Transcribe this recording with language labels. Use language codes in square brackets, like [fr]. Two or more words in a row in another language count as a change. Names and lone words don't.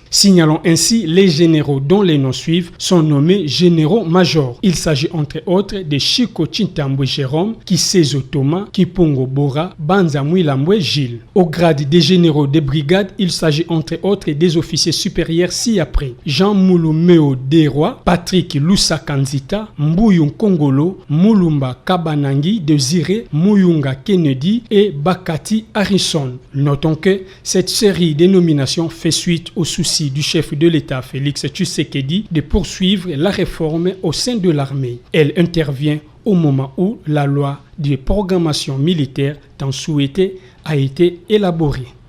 [fr] Signalons ainsi les généraux dont les noms suivent sont nommés généraux-majors. Il s'agit entre autres de Chico Chintambwe Jérôme, Kisezo Thomas, Kipongo Bora, Banza Mouilambwe Gilles. Au grade des généraux des brigades, il s'agit entre autres des officiers supérieurs ci-après. Jean Moulou Meo Deroy, Patrick Lusa Kanzita, Mbuyung Kongolo, Mulumba Kabanangi Desiré, Muyunga Kennedy et Bakati Harrison. Notons que cette série de nominations fait suite au souci du chef de l'État Félix Tshisekedi de poursuivre la réforme au sein de l'armée. Elle intervient au moment où la loi de programmation militaire tant souhaitée a été élaborée.